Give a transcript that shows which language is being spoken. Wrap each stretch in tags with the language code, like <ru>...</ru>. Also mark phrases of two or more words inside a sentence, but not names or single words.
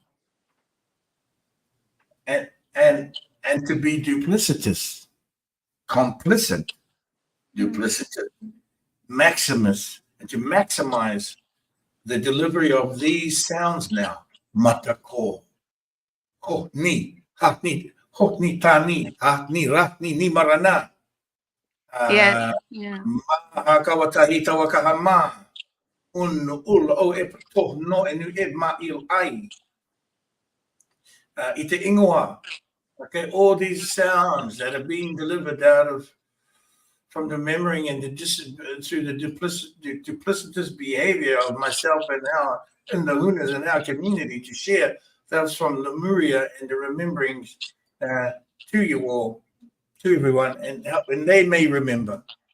<en>and to be duplicitous, complicit, duplicitous, maximus, and to maximize the delivery of these sounds now. Matako, ho ni, ha ni, ho ni tani, ha ni ra ni marana. Yeah. Ma kawatahi tawakahama. Un ul o e to no enu e ma il ai. Ite ingoa. Okay, all these sounds that are being delivered from the memory and through the duplicitous behavior of myself and the Hunas in our community to share that's from Lemuria and the rememberings to you all, to everyone, and they may remember</en>